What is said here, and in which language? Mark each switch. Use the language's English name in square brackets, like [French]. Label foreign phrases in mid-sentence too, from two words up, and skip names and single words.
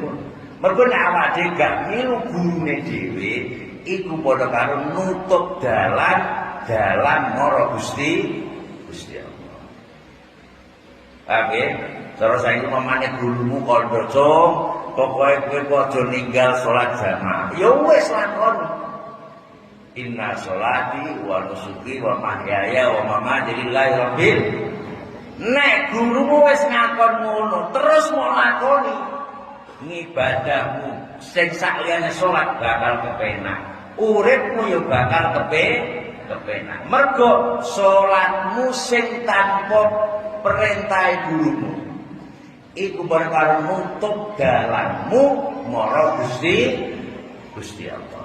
[Javanese] Mergo nek awake gak milu gurune dhewe iku padha karo nutup dalan marang Gusti Allah. Paham ya? Terus saiki mamane gurumu kandha, pokoke kowe aja ninggal salat jamaah. Ya wis lakon. [Arabic] إن صلاتي ونسكي ومحياي ومماتي لله رب. [Javanese] Nek gurumu wis ngakon ngono, terus mau lakoni ngibadahmu sing sakliyane salat bakal kepenak, uripmu ya bakal kepenak. Mergo salatmu sing tanpa perintah gurumu iku bakal nutup dalanmu marang Gusti Allah.